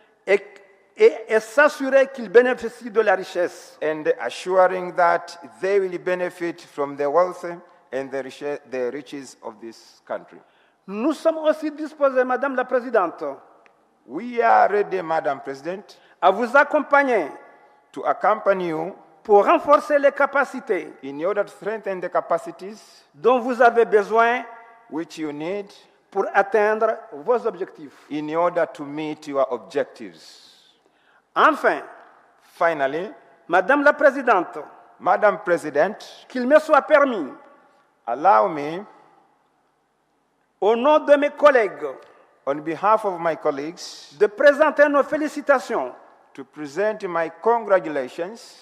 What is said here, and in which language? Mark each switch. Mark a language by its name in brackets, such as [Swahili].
[French] et s'assurer qu'ils bénéficient de la richesse. [English] and assuring that they will benefit from the wealth and the riches of this country. [French] Nous sommes aussi disposés, Madame la Présidente, [English] We are ready, Madam President, [French] à vous accompagner [English] to accompany you [French] pour renforcer les capacités [English] in order to strengthen the capacities [French] dont vous avez besoin [English] which you need [French] pour atteindre vos objectifs. [English] in order to meet your objectives. [French] Enfin, [English] Finally, [French] Madame la Présidente, [English] Madam President, [French] qu'il me soit permis, [English] allow me, [French] au nom de mes collègues, [English] on behalf of my colleagues, [French] de présenter nos félicitations [English] to present my congratulations